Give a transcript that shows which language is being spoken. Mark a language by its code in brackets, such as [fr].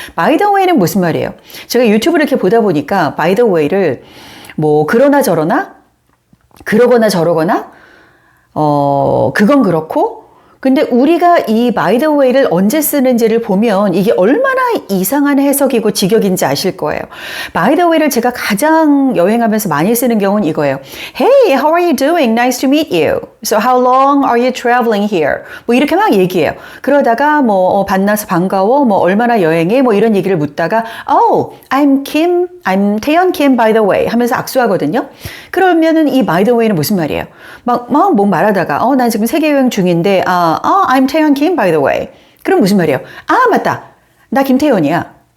[ko] by the way는 무슨 말이에요? 제가 유튜브를 이렇게 보다 보니까 by the way를 뭐 그러나 저러나 그러거나 저러거나 그건 그렇고 근데 우리가 이 by the way를 언제 쓰는지를 보면 이게 얼마나 이상한 해석이고 직역인지 아실 거예요. by the way를 제가 가장 여행하면서 많이 쓰는 경우는 이거예요. [en] Hey, how are you doing? Nice to meet you. So how long are you traveling here? [ko] 뭐 이렇게 막 얘기해요. 그러다가 뭐 만나서 반가워. 뭐 얼마나 여행해? 뭐 이런 얘기를 묻다가 [en] Oh, I'm 태연 Kim by the way [ko] 하면서 악수하거든요. 그러면은 이 by the way는 무슨 말이에요? 막 뭐 말하다가 난 지금 세계 여행 중인데 [en] I'm 태연 Kim by the way. [ko] 그럼 무슨 말이에요? 아, 맞다. 나 김태연이야.